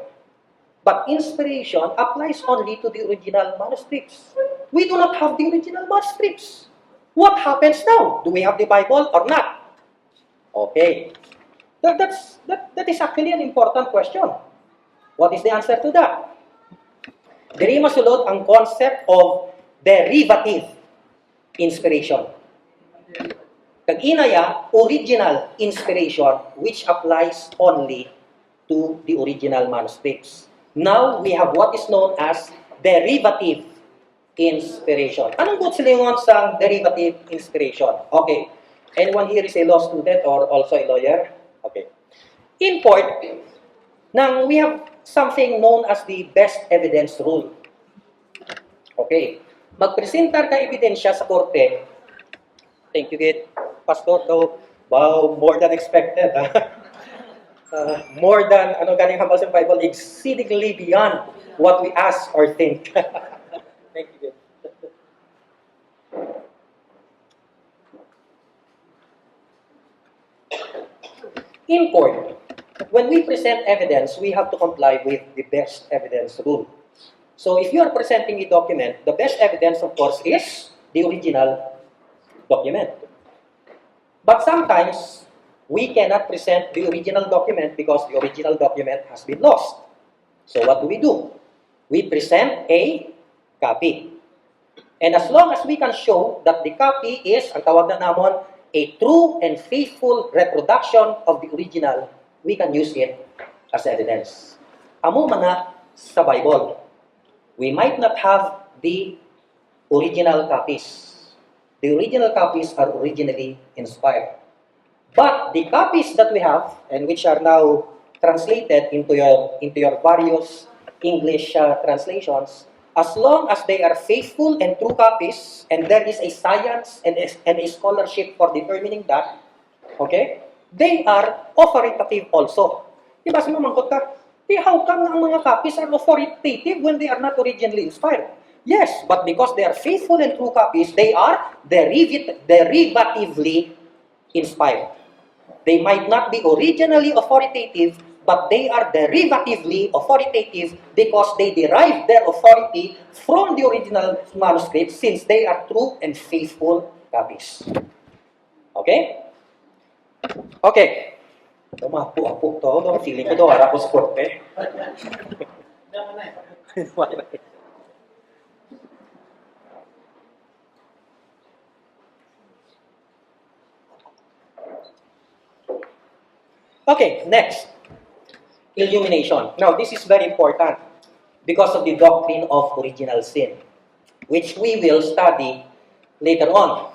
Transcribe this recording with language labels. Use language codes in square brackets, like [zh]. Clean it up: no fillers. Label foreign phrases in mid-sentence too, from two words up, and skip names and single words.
[en] But inspiration applies only to the original manuscripts. We do not have the original manuscripts. What happens now? Do we have the Bible or not? Okay. That is actually an important question. What is the answer to that? [hil] Diri masulod ang [en] concept of derivative inspiration. [hil] Kag inaya, [en] original inspiration, which applies only to the original manuscripts. Now, we have what is known as derivative inspiration. [hil] Anong good silingon sa [en] derivative inspiration? [hil] Okay. [en] Anyone here is a law student or also a lawyer? Okay. Import, now we have something known as the best evidence rule. Okay. [hil] Magpresentar ka ebidensya sa korte. [en] Thank you, Git. Pastor, though, wow, more than expected. More than, [hil] galing hambal sa [en] Bible, exceedingly beyond what we ask or think. Thank you, Git. Import. When we present evidence, we have to comply with the best evidence rule. So if you are presenting a document, the best evidence, of course, is the original document. But sometimes, we cannot present the original document because the original document has been lost. So what do? We present a copy. And as long as we can show that the copy is, [hil] ang tawag na namon, [en] a true and faithful reproduction of the original, we can use it as evidence. [hil] Amo mana sa [en] Bible, we might not have the original copies. The original copies are originally inspired. But the copies that we have, and which are now translated into your various English translations, as long as they are faithful and true copies, and there is a science and a scholarship for determining that, okay, they are authoritative also. [hil] Diba sa mamangkot ka, [en] how come [hil] ang mga [en] copies are authoritative when they are not originally inspired? Yes, but because they are faithful and true copies, they are derivatively inspired. They might not be originally authoritative, but they are derivatively authoritative because they derive their authority from the original manuscript since they are true and faithful copies. Okay? Okay. [hil] Tumapo-apo to. Feeling ko daw, harap ko sa korte. [en] Okay, next. Illumination. Now, this is very important because of the doctrine of original sin, which we will study later on.